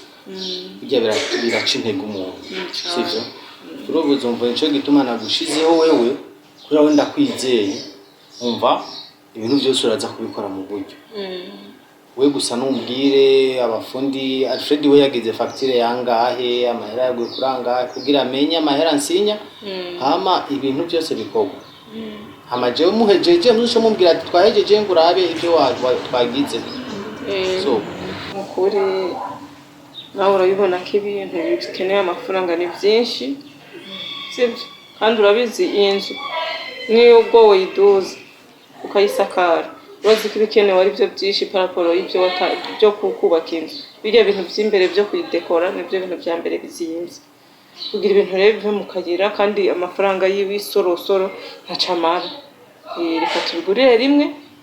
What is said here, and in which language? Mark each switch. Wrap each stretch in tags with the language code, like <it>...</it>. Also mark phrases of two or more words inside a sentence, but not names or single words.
<rn>bijya biraca intege umuntu sivyo urobo uzumva nico gituma nagushizeho wewe kuri wenda kwizeye umva ibintu byose uraza kubikora mu buryo we gusa numbwire abafundi Alfred we yagize facture yangahe amahera yagwe kuranga kugira amenye amahera nsinya hama ibintu byose bikorwa hama jewe muhejeje muzisho mumbwira ati twahejeje ngurabe ibyo twagize so mukuri nawe urabibona ko ibintu bikeneye amafaranga ni byinshi sibyo kandi urabizi iyi nzu niyo ubwo wayiduza ukayisakara urazi ko ibikenewe ari byo byinshi paraporo y'ibyo byo kubaka inzu birya bintu by'imbere byo kuyidekora nibyo bintu bya mbere bizinze kugira ibintu rero bive mu kagira kandi amafaranga y'ibisorosoro ntacamara reka tubigurire rimwe</rn>